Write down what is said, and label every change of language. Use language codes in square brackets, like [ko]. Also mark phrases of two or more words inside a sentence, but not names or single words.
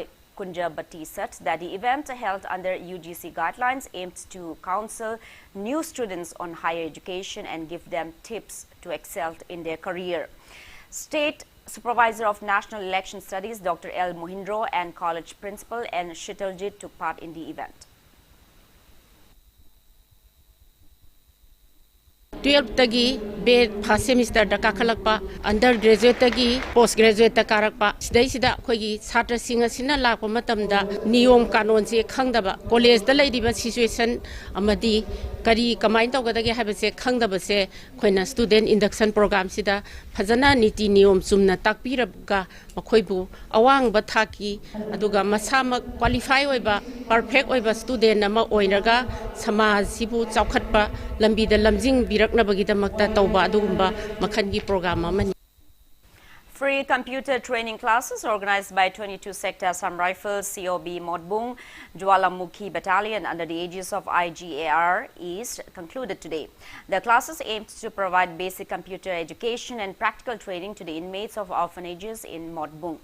[en] Kunja Bhatti said that the event held under UGC guidelines aimed to counsel new students on higher education and give them tips to excel in their career. State Supervisor of National Election Studies, Dr. L. Mohindro, and college principal N. Shitaljit took part in the event. [mni] 12 tagi bed [en] first semester [mni] da kakhalakpa undergraduate tagi postgraduate ta karakpa sidai sida khoigi chhatra sing asina lakpa matamda niyom kanon se khangdaba college da leidiba situation amadi kari kamai tawgadagi habase khangdaba se khoina [en] student induction program [mni] sida phajana niti niyom sumna takpirabga makhoibu awang ba thaki aduga masama qualify oiba perfect oiba student ama oinaga samaj sibu chawkhatpa lambi da lamjing [en] Free computer training classes organized by 22 Sector Assam Rifles COB Modbung Jwalamukhi Battalion under the aegis of IGAR East concluded today. The classes aimed to provide basic computer education and practical training to the inmates of orphanages in Modbung.